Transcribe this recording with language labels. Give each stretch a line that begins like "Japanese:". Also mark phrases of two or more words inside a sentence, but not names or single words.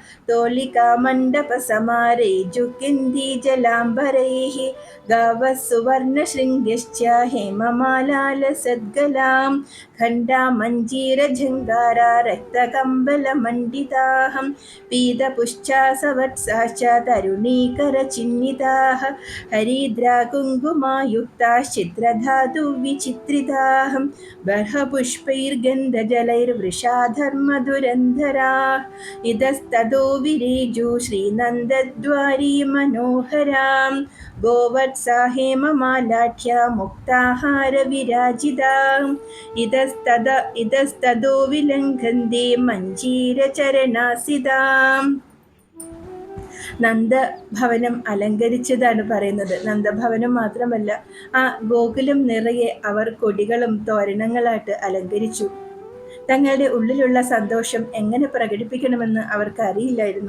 Sanskrit: തോളികാമണ്ഡപസമാരൈജുകിന്ദീജലാംബരൈഃ ഗാവഃ സുവർണശൃംഗശ്ച ഹേമമാലാലസദ്ഗലാം ഖണ്ഡാമഞ്ജീരഝങ്കാരാ രക്തകമ്പലമണ്ഡിതാഃ പീതപുശ്ചാസവത്സാശ്ച തരുണീകരചിഹ്നിതാഃ हरिद्राकुङ्कुमायुक्ताश्चित्रधातुविचित्रिताः बर्हपुष्पैर्गन्धजलैर्वृषाधर्मधुरन्धराः इतस्ततो विरेजु श्रीनन्दद्वारी मनोहरां गोवत्सा हेममालाढ्या मुक्ताहारविराजिताम् इतस्ततो विलङ्घन्ते मञ्जीरचरणासिताम्.
Malayalam: നന്ദഭവനം അലങ്കരിച്ചതാണ് പറയുന്നത്. നന്ദഭവനം മാത്രമല്ല, ആ ഗോകുലം നിറയെ അവർ കൊടികളും തോരണങ്ങളായിട്ട് അലങ്കരിച്ചു. തങ്ങളുടെ ഉള്ളിലുള്ള സന്തോഷം എങ്ങനെ പ്രകടിപ്പിക്കണമെന്ന് അവർക്ക് അറിയില്ലായിരുന്നു.